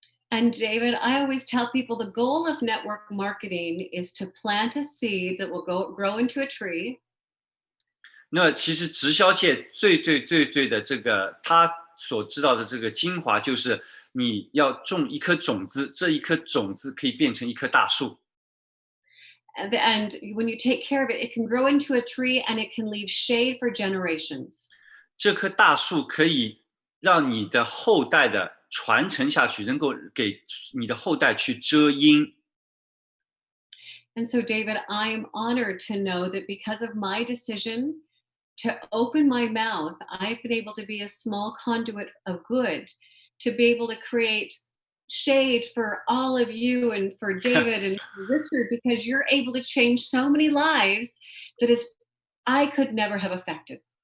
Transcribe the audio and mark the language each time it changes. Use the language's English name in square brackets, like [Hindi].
[English] And David, I always tell people the goal of network marketing is to plant a seed that will grow into a tree. [Chinese] 那其实直销界最的这个他所知道的这个精华，就是你要种一颗种子，这一颗种子可以变成一棵大树。 [English] And when you take care of it, it can grow into a tree and it can leave shade for generations. [Chinese] 这棵大树可以让你的后代的传承下去，能够给你的后代去遮阴。 [English] And so, David, I am honored to know that because of my decision to open my mouth, I've been able to be a small conduit of good, to be able to create shade for all of you and for David and for Richard, because you're able to change so many lives that I could never have affected.